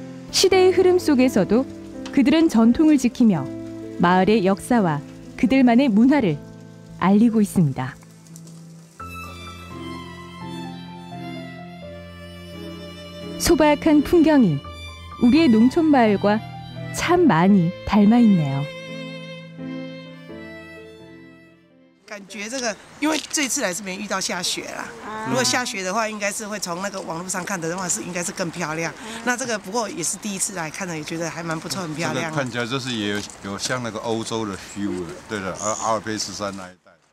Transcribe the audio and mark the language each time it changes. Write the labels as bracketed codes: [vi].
[ko] 시대의 흐름 속에서도 그들은 전통을 지키며 마을의 역사와 그들만의 문화를 알리고 있습니다. 소박한 풍경이 우리의 농촌 마을과 참 많이 닮아 있네요. [zh] 感觉这个，因为这一次来这边遇到下雪啦。如果下雪的话，应该是会从那个网络上看的话是应该是更漂亮。那这个不过也是第一次来看的，也觉得还蛮不错，很漂亮。看起来就是也有像那个欧洲的 feel， 对的，阿尔卑斯山那一带。